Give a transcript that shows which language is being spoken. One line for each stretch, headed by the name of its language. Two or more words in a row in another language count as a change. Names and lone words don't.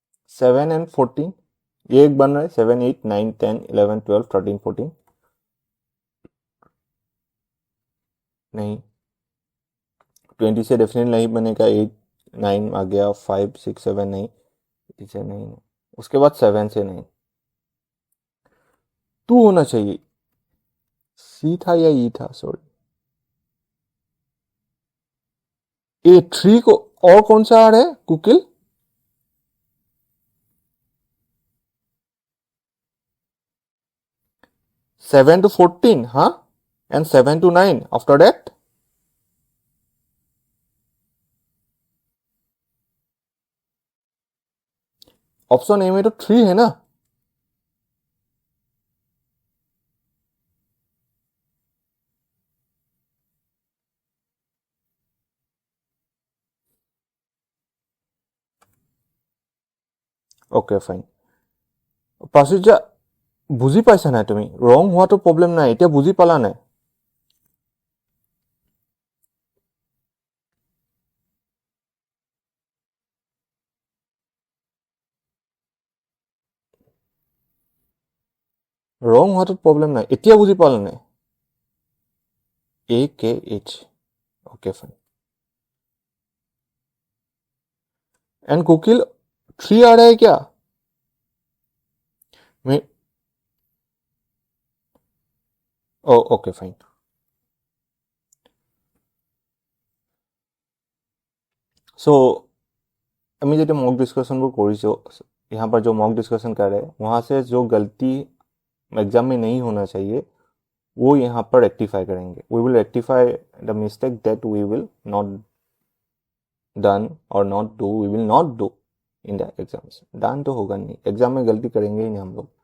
Hindi: 7 and 14, ये एक बन रहा है 7 8 9 10 11 12 13 14, नहीं 20 से डेफिनेटली नहीं बनेगा, 8 9 आ गया, 5 6 7 नहीं, इसे नहीं, उसके बाद 7 से नहीं, 2 होना चाहिए, सी था या ई था, सॉरी, ए 3 को, और कौन सा आ रहा है कुकिल,
English: 7 to 14, हाँ, and 7 to 9 after that,
Hindi: ऑप्शन ए में तो 3 है ना,
English: OK fine,
Assamese: প্ৰাচুৰ্যা বুজি পাইছা নাই তুমি, ৰং হোৱাটো প্ৰব্লেম নাই, এতিয়া বুজি পালা নাই, ৰং হোৱাটো প্ৰব্লেম নাই, এতিয়া বুজি পালা নাই,
Hindi: ए के एच,
English: OK fine,
Hindi: एंड कुकिल 3 आ रहा है क्या, मैं,
English: O OK fine,
Hindi: सो
Assamese: আমি যেটা মক ডিस्कशन কৰিছো,
Hindi: यहाँ पर जो
English: mock discussion
Hindi: कर रहे हैं वहां से जो गलती एग्जाम में नहीं होना चाहिए वो यहाँ पर रेक्टिफाई करेंगे,
English: we will rectify the mistake that we will not done or not do, we will not do in the exams,
Hindi: डन तो होगा नहीं, एग्जाम में गलती करेंगे ही नहीं हम लोग,